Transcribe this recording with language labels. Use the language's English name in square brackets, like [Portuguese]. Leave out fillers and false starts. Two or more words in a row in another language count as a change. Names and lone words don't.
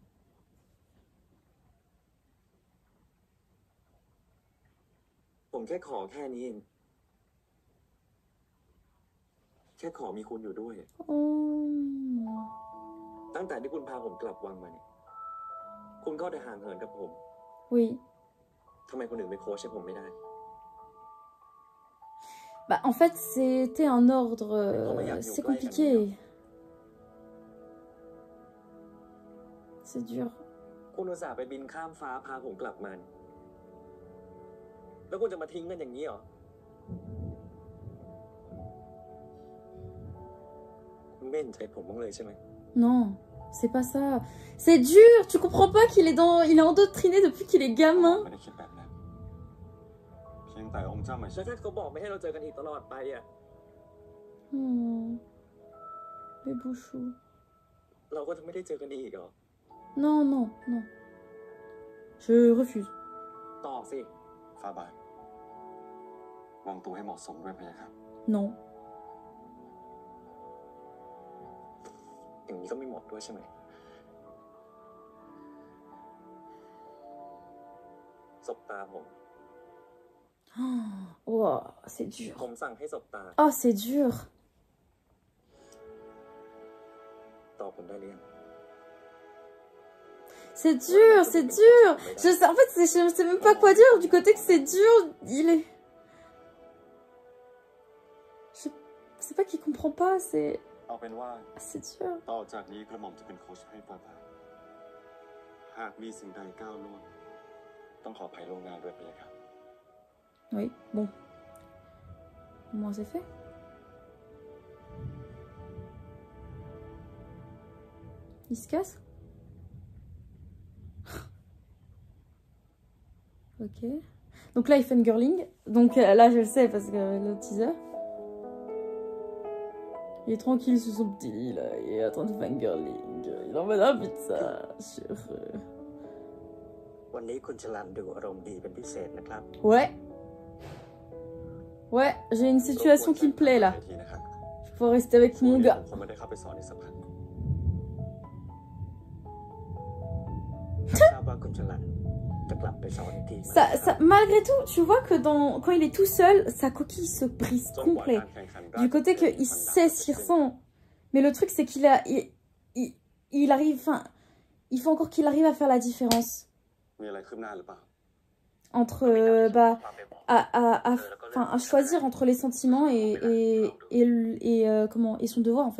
[Thai] ผมแค่ขอแค่นี้เอง แค่ขอมีคุณอยู่ด้วย Oh. ตั้งแต่ที่คุณพาผมกลับวังมาเนี่ย คุณก็ได้ห่างเหินกับผม [French] Oui. [Thai] ทำไมคนอื่นไม่โค้ชให้ผมไม่ได้ [French] Bah, en fait, c'était un ordre... c'est compliqué. C'est dur. [Thai] คุณอุตส่าห์ไปบินข้ามฟ้าพาผมกลับมา แล้วคุณจะมาทิ้งกันอย่างนี้เหรอ คุณไม่เห็นใจผมบ้างเลยใช่ไหม [French] Non, c'est pas ça. C'est dur, tu comprends pas qu'il est dans... Il est endoctriné depuis qu'il est gamin. [Thai] ไม่ได้คิดแบบนั้นเพียงแต่องค์เจ้ามาชี แล้ว วิต ถ้าเขาบอกไม่ให้เราเจอกันอีกตลอดไปอ่ะ [French] Oh. Les bouchous. [Thai] เราก็จะไม่ได้เจอกันอีกเหรอ [French] Non, non, non. Je refuse. [Thai] ตอบสิ ฟ้าบาทวางตัวให้เหมาะสมด้วยพะยะค่ะ [French] Non. [Thai] อย่างนี้ก็ไม่เหมาะด้วยใช่ไหม สบตาผม [French] Oh, c'est dur. [Thai] ผมสั่งให้สบตา [French] Oh, c'est dur. [Thai] ตอบผมได้หรือยัง [French] C'est dur, c'est dur. En fait, je sais même pas quoi dire du côté que c'est dur. Il est... Je sais pas qu'il comprend pas, c'est... [Thai] เอาเป็นว่า [French] C'est dur. [Thai] ต่อจากนี้กระหม่อมจะเป็นโค้ชให้ฟ้าบาทหากมีสิ่งใดก้าวล่วงต้องขออภัยล่วงหน้าด้วยพะยะค่ะ [French] Oui, bon. Au moins c'est fait. Il se casse. Ok. Donc là, il fait une girling. Donc là, je le sais parce que le teaser. Il est tranquille sur son petit lit là. Il est en train de faire une girling. Il en mode ah pizza. Je suis heureux. [Thai] วันนี้คุณชลันดูอารมณ์ดีเป็นพิเศษนะครับ [French] Ouais. Ouais, j'ai une situation qui me plaît là. [Thai] ทีนะครับ [French] Je peux rester avec mon gars. [Thai] ผมไม่ได้เข้าไปสอนในสภาทราบ [French] malgré tout, tu vois que quand il est tout seul, sa coquille se brise complet. Du côté qu'il sait ce qu'il ressent. Mais le truc, c'est qu'il arrive, enfin, il faut encore qu'il arrive à faire la différence entre, à choisir entre les sentiments et son devoir, en fait.